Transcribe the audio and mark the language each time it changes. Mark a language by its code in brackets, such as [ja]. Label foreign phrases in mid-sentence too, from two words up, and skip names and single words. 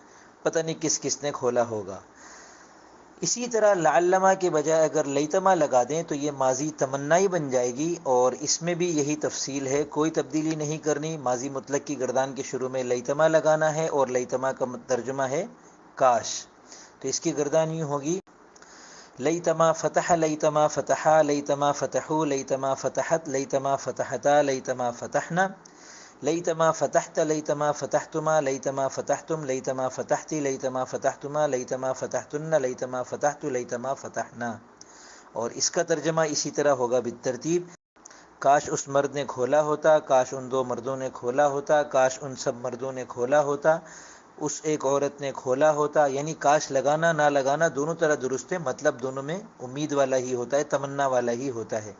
[ur] پتہ نہیں کس کس نے کھولا ہوگا۔ اسی طرح لعلما کے بجائے اگر لیتما لگا دیں تو یہ ماضی تمنائی بن جائے گی، اور اس میں بھی یہی تفصیل ہے، کوئی تبدیلی نہیں کرنی۔ ماضی مطلق کی گردان کے شروع میں لیتما لگانا ہے، اور لیتما کا ترجمہ ہے کاش، تو اس کی گردان یوں ہوگی [ar] لیتما فتح لیتما فتحا لیتما فتحو لیتما فتحت لیتما فتحتا لیتما فتحنا لیتما فتحت لیتما فتحتما لیتما فتحتم لیتما فتحتی لیتما فتحتما لیتما فتحتن لیتما فتحت لیتما فتحنا۔ [ur] اور اس کا ترجمہ اسی طرح ہوگا بالترتیب کاش اس مرد نے کھولا ہوتا، کاش ان دو مردوں نے کھولا ہوتا، کاش ان سب مردوں نے کھولا ہوتا، اس ایک عورت نے کھولا ہوتا۔ یعنی کاش لگانا نہ لگانا دونوں طرح درست ہے، مطلب دونوں میں امید والا ہی ہوتا ہے، تمنا والا ہی ہوتا ہے۔